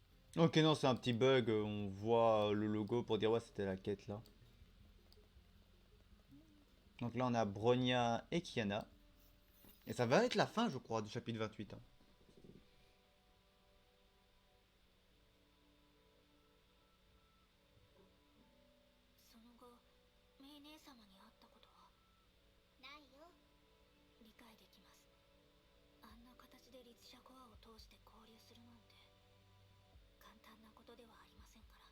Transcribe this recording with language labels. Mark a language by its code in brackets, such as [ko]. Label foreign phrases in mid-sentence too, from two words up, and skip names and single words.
[fr] Ok, non, c'est un petit bug. On voit le logo pour dire ouais, c'était la quête là. Donc là, on a Bronya et Kiana. Et ça va être la fin, je crois, du chapitre 28, hein. [ja] その後メイ姉様に会ったことは？ないよ。理解できます。あんな形で律者コアを通して交流するなんて簡単なことではありませんから。